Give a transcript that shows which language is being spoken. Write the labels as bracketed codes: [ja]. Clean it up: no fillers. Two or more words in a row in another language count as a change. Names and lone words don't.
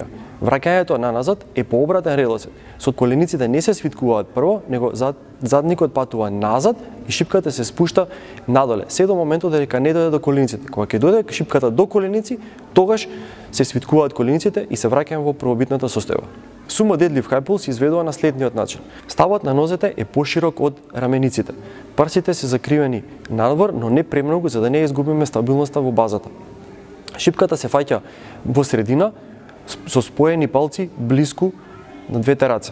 [mk] Враќањето наназад е по обратен редослед. Со колениците не се свиткуваат прво, него задникот патува назад и шипката се спушта надоле, се до моментот дека не дојде до колениците. Кога ќе дојде шипката до коленици, тогаш се свиткуваат колениците и се враќаме во првобитната состојба. [en] Sumo deadlift high pull [mk] се изведува на следниот начин. Ставот на нозете е поширок од рамениците. Прсите се закривени надвор, но не премногу за да не изгубиме стабилноста во базата. Шипката се фаќа во средина со споени палци блиску на двете раце.